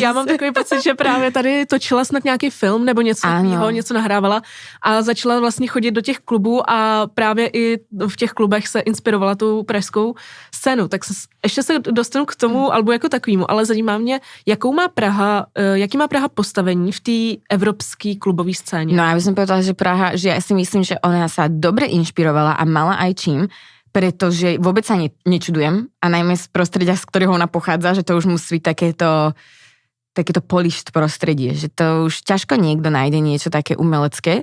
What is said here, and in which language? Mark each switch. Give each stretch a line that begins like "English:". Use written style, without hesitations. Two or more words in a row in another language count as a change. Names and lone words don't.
Czech: Já mám takový pocit, že právě tady točila snad nějaký film nebo něco takového, něco nahrávala a začala vlastně chodit do těch klubů a právě i v těch klubech se inspirovala tou pražskou scénu. Tak ještě se dostanu k tomu albu jako takovému, ale zajímá mě, jaký má Praha postavení v té evropské klubové scéně. No,
Slovak: ja by som povedala, že Praha, že ja si myslím, že ona sa dobre inšpirovala a mala aj čím, pretože vôbec sa nečudujem a najmä z prostredia, z ktorého ona pochádza, že to už musí byť takéto polished prostredie, že to už ťažko niekto nájde niečo také umelecké.